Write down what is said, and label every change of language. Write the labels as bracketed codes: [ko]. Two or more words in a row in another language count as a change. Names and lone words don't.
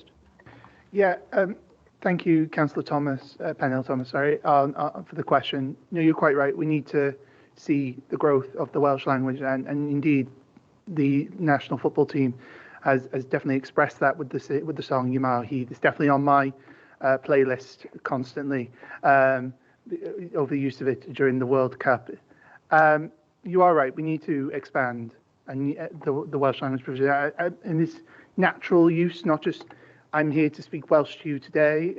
[en] Yeah, thank you, Councillor Pennell-Thomas, for the question. No, you're quite right. We need to see the growth of the Welsh language, and indeed, the national football team has definitely expressed that with the song Yma o hyd. It's definitely on my playlist constantly over the use of it during the World Cup. You are right. We need to expand and the Welsh language provision in this natural use, not just I'm here to speak Welsh to you today.